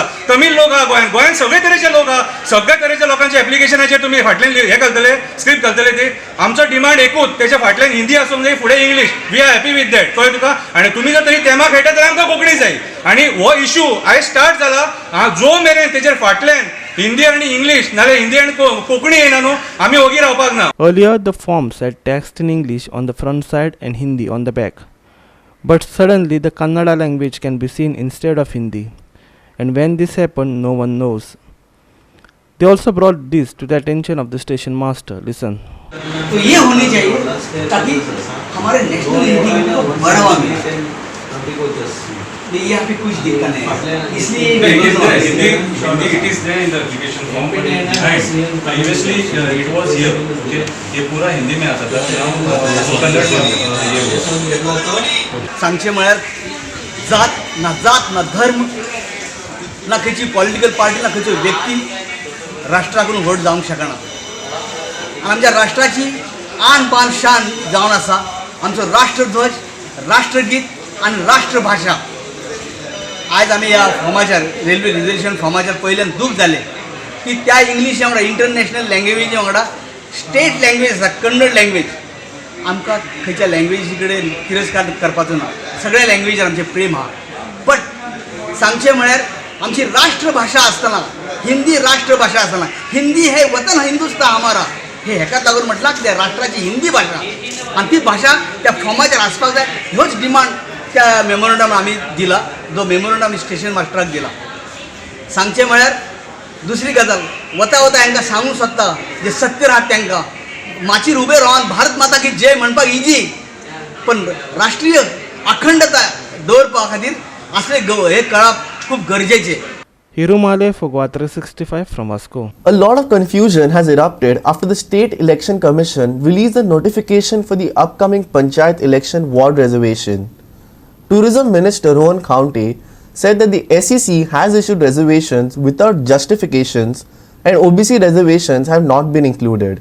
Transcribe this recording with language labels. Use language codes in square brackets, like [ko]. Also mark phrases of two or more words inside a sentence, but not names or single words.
[kok] तमीळ लोक आहा गोंयांत सगळे तरेचे लोक आहा. सगळ्या तरेच्या लोकांच्या एप्लिकेशनाचेर तुमी फाटल्यान हे घालतले, स्क्रिप्ट घालतले. ते आमचो डिमांड एकूच, तेच्या फाटल्यान हिंदी आसूंक जाय, फुडें इंग्लीश. [en] we are happy with that [kok] कळ्ळें तुका. आनी तुमी जर तरी तेमा खेळटा जाल्यार आमकां कोंकणी जाय. आनी हो इशू आयज स्टार्ट जाला, जो मेरेन तेचेर फाटल्यान हिंदी आणि इंग्लिश नाल्यार हिंदी आणि कोंकणी येना न्हू आमी ओगी रावपाक ना. [en] Earlier the forms had text in English on the front side and Hindi on the back. But suddenly the Kannada language can be seen instead of Hindi. And when this happened, no one knows. They also brought this to the attention of the station master. Listen. [hi] तो ये होनी चाहिए ताकि हमारे नेशनल हिंदी को बढ़ावा मिले. यहाँ पे कुछ दिक्कत नहीं है, इसलिए [en] it is there in the application form, but previously it was here. [hi] Okay, ये पूरा हिंदी में आता था, कन्नड में. [kok] सांगचे म्हळ्यार जात ना धर्म ना खंयची [en] political party [kok] ना खंयचो व्यक्ती राष्ट्राकडून व्हड जावंक शकना. आनी आमच्या राष्ट्राची [hi] आन बान शान [kok] जावन आसा आमचो राष्ट्रध्वज, राष्ट्रगीत आनी राष्ट्रभाषा. आज आमी ह्या फॉर्माचेर रेल्वे रिजर्वेशन फॉर्माचेर पयल्यान दूख जालें की त्या इंग्लीश वांगडा इंटरनॅशनल लँग्वेजी वांगडा [en] state language [kok] आसा कन्नड लँग्वेज. आमकां खंयच्या लँग्वेजी कडेन तिरस्कार करपाचो ना. सगळ्या लँग्वेजीर आमचें प्रेम आहा. बट सांगचें म्हळ्यार आमची राष्ट्रभाषा आसतना हिंदी राष्ट्रभाषा आसतना हिंदी [hi] हे वतन हिंदुस्तान हमारा हे [kok] हेकाच लागून म्हटलां की राष्ट्राची हिंदी भाषा आणि ती भाषा त्या फॉर्माचेर आसपाक जाय. ह्योच डिमांड त्या मेमोरंडम आमी दिला. जो मेमोरंडम स्टेशन मास्टराक दिला. सांगचे म्हळ्यार दुसरी गजाल वता वता हांकां सांगूंक सोदता जे सत्य राहत तांकां माचीर उबे रावन [hi] भारत माता की जय [kok] म्हणपाक इजी, पण राष्ट्रीय अखंडता दवरपा खातीर असले हे कळप खूब गरजेचे. [en] Hirumale for GOA365 from Vasco. A lot of confusion has erupted after the State Election Commission released a notification for the upcoming Panchayat election ward reservation. Tourism Minister Rohan Khaunte said that the SEC has issued reservations without justifications and OBC reservations have not been included.